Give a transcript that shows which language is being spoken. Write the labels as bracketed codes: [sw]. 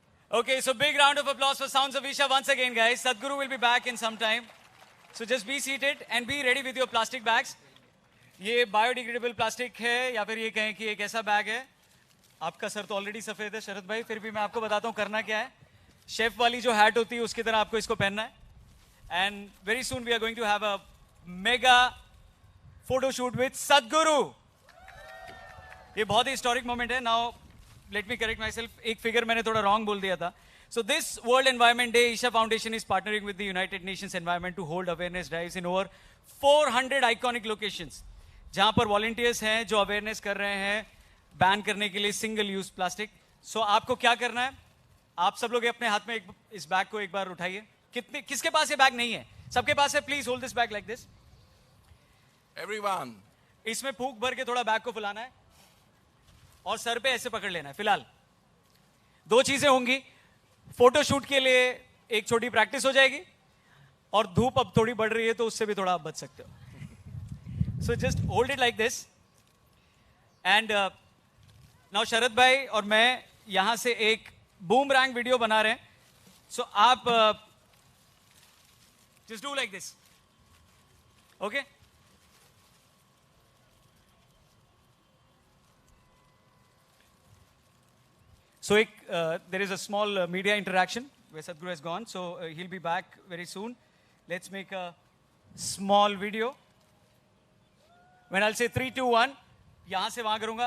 [en] Okay, so big round of applause for Sounds of Isha once again, guys. Sadhguru will be back in some time. So just be seated and be ready with your plastic bags. [hi] ये biodegradable plastic है या फिर ये कहें कि एक ऐसा bag है. आपका सर तो ऑलरेडी सफेद है शरद भाई, फिर भी मैं आपको बताता हूँ करना क्या है. [en] chef [hi] वाली जो हैट होती है उसकी तरह आपको इसको पहनना है. [en] And very soon we are going to have a mega photo shoot with Sadhguru. [hi] ये बहुत ही हिस्टोरिक मोमेंट है. [en] now let me correct myself, [hi] एक फिगर मैंने थोड़ा रॉन्ग बोल दिया था. [en] So this World Environment Day, Isha Foundation is partnering with the United Nations Environment to hold awareness drives in over 400 iconic locations, [hi] जहां पर volunteers हैं जो अवेयरनेस कर रहे हैं बैन करने के लिए सिंगल यूज प्लास्टिक. सो आपको क्या करना है, आप सब लोग अपने हाथ में इस बैग को एक बार उठाइए. किसके पास ये बैग नहीं है? सबके पास है. [en] Please hold this bag like this. Everyone. [hi] इसमें फूंक भर के थोड़ा बैग को फुलाना है और सर पे ऐसे पकड़ लेना है. फिलहाल दो चीजें होंगी. फोटो शूट के लिए एक छोटी प्रैक्टिस हो जाएगी और धूप अब थोड़ी बढ़ रही है तो उससे भी थोड़ा आप बच सकते हो. [en] So just hold it like this. And now [hi] शरद भाई और मैं यहां से एक बूमरैंग वीडियो बना रहे हैं. [en] So आप just do like this. Okay. So there is a small media interaction where Sadhguru has gone. So he'll be back very soon. Let's make a small video. When I'll say 3, 2, 1, [hi] यहाँ से वहाँ करूँगा.